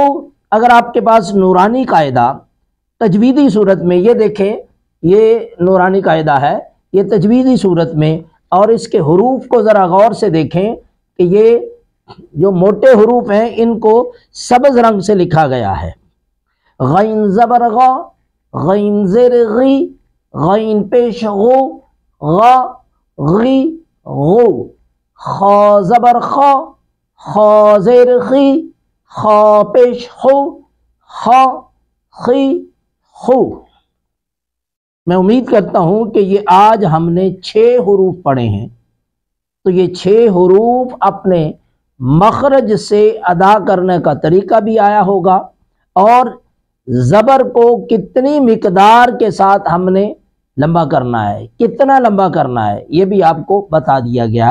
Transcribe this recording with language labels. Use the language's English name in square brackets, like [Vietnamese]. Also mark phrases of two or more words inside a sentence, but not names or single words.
[Urdu] اگر آپ کے پاس نورانی قاعدہ تجویدی صورت میں، یہ دیکھیں یہ نورانی قاعدہ ہے، یہ تجویدی صورت میں، اور اس کے حروف کو ذرا غور سے دیکھیں کہ یہ جو موٹے حروف ہیں ان کو سبز رنگ سے لکھا گیا ہے۔ غین زبر غا، غین زیر غی، غین پیش غو، غا غی غو۔ خا زبر خا، خا زیر خی، خا پیش خو، خا خی خو۔ میں امید کرتا ہوں کہ یہ آج ہم نے 6 حروف پڑھے ہیں، تو یہ 6 حروف اپنے مخرج سے ادا کرنے کا طریقہ بھی آیا ہوگا، اور زبر کو کتنی مقدار کے ساتھ ہم نے لمبا کرنا ہے، کتنا لمبا کرنا ہے یہ بھی آپ کو بتا دیا گیا ہے۔